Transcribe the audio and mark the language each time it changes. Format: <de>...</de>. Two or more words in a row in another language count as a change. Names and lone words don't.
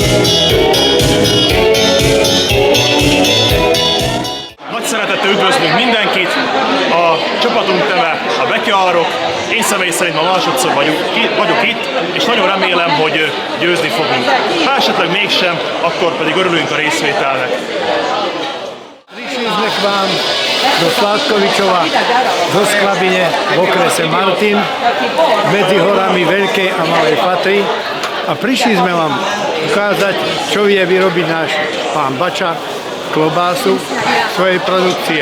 <hu>Nagy szeretettel üdvözlünk mindenkit, a csapatunk neve a Betyárok. Én személy szerint ma másodszor vagyok itt, és nagyon remélem, hogy győzni fogunk. Ha esetleg mégsem, akkor pedig örülünk a részvételnek.</hu> <sk>Prišli sme k vám do Sládkovičova zo Sklabine v okrese Martin medzi horami Veľkej a Malej Fatry a prišli sme vám ukázať, čo vie vyrobiť náš pán Bača, klobásu svojej produkcie.</sk>